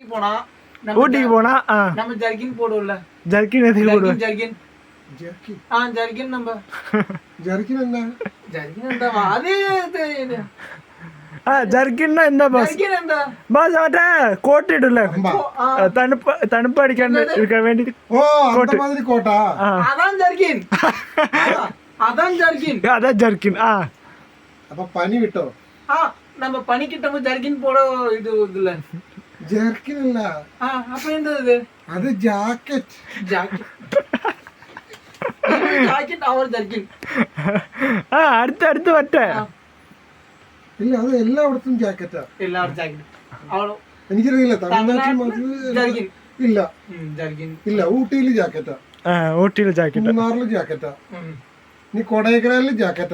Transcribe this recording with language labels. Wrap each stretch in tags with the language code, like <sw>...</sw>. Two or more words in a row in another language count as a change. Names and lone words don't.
<ta>ஊட்டிக்கு போனா நம்ம ஜர்கின் போடுவோம்ல. ஜர்க்கின் எதுக்கு போடுவோம்? ஜர்கின் ஜர்கின் நம்ம</ta> <ml>ജർക്കിൻ എന്താ? ജർകിൻ എന്താ അതേ ജർക്കിൻ എന്താ ബസ്? ജർകിൻ എന്താ ബസ് മറ്റേ കോട്ട് ഇടില്ലേ, തണുപ്പ് അടിക്കാൻ വേണ്ടി.</ml> <ta>ഓ அந்த மாதிரி கோட்டா? அதான் ஜர்கின். அதான் ஜர்கின். அதான் ஜர்க்கின். அப்ப பனி விட்டோ? நம்ம பனிக்கிட்ட ஜர்கின் போட இது இல்ல.</ta> <ml>ജർക്കിൻ അല്ല.</ml> <ta>அப்ப என்னது</ta> <ml>അത് ജാക്കറ്റ്.</ml> <ta>ஜாக்கெட் ஜாக்கெட் அவர் ஜர்கின்.</ta> <ml>അടുത്ത് വട്ടെ. ഇല്ല അത് എല്ലായിടത്തും ജാക്കറ്റാ. എല്ലാവരും ജാക്കറ്റ്. അവളോ എനിക്കറിയില്ല തമിഴ്നാട്ടിൽ മാത്രം ജർകിൻ ഇല്ല. ജർകിൻ ഇല്ല ഊട്ടിയിൽ ജാക്കറ്റാ. ഊട്ടിയിൽ ജാക്കറ്റ്. മൂന്നാറിൽ ജാക്കറ്റാ. നീ കൊടൈക്കനാലിൽ ജാക്കറ്റാ.</ml>